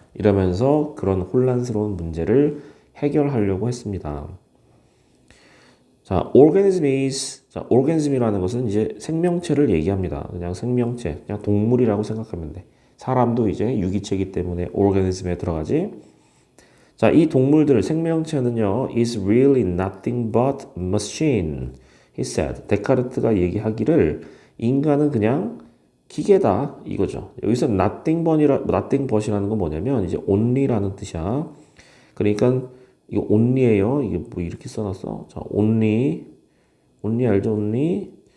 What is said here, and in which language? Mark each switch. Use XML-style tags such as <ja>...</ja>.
<ko>이러면서 그런 혼란스러운 문제를 해결하려고 했습니다. 자, organism이라는 것은 이제 생명체를 얘기합니다. 그냥 생명체, 그냥 동물이라고 생각하면 돼. 사람도 이제 유기체이기 때문에 organism에 들어가지. 자, 이 동물들 생명체는요,</ko> <en>is really nothing but machine. He said.</en> <ko>데카르트가 얘기하기를 인간은 그냥 기계다 이거죠. 여기서 nothing but이라는 건 뭐냐면 이제 only라는 뜻이야. 그러니까 이거 only예요. 이게 뭐 이렇게 써놨어. 자, only 알죠? only.</ko>